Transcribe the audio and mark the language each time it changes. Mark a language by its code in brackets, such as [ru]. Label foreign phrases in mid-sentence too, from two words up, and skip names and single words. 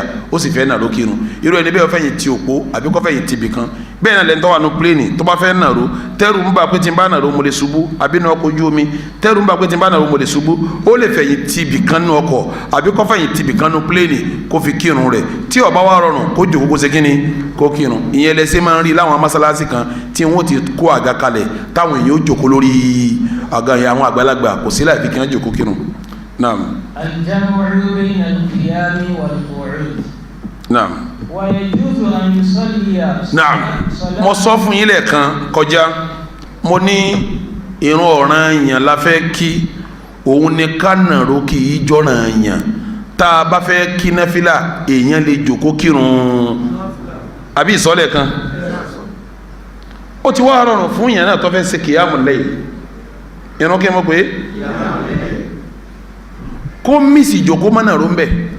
[yo] ó sì fẹ́ nàró kírun irú ẹni bẹ́ẹ̀ fẹ́yìn ti òpó àbí kó fẹ́yìn ti bìkan bẹ́ẹ̀ náà lẹ́ni tó wà ní pléènì tó bá fẹ́ nàró tẹ́rù ń bà pé tí ń bá nàró mo lè ṣubú àbí ní ọkọ̀ ojú omi tẹ́rù ń bà pé tí ń bá nàró mo lè ṣubú ó lè fẹ̀yìn ti bìkan ní ọkọ̀ àbí kó fẹ́yìn ti bìkan ní pléènì kó fi kírun rẹ̀ tí ó bá wá rọrùn kó jòkó kó ṣe kíni kó kírun ìyẹn lẹ́sẹ̀ máa ń rí láwọn mọ́sálásí kan tí wọ́n ti kó àga kalẹ̀ táwọn èèyàn ó jòkó lórí àga yẹn àwọn àgbàlagbà kò sí láì fi kí wọ́n jòkó kírun. [ar] Naam. الجمع بين القيام والقعود. Naam. ويجوز أن يصلي. Naam. [yo] Mo sọ fún yín lẹ́ẹ̀kan kọjá mo ní ìrun ọ̀ranyàn la fẹ́ kí òun ni ká nàró kì í jọ̀ranyàn tá a bá fẹ́ kí náfìlà èèyàn lè jòkó kírun àbí ìsọ̀lẹ̀ kan ó ti wá rọrùn fún yàn náà tó fẹ́ ṣe kìyàmù lẹ́yìn ìrun kí n mọ̀ pé kó mísì jòkó mọ́nà ró ń bẹ̀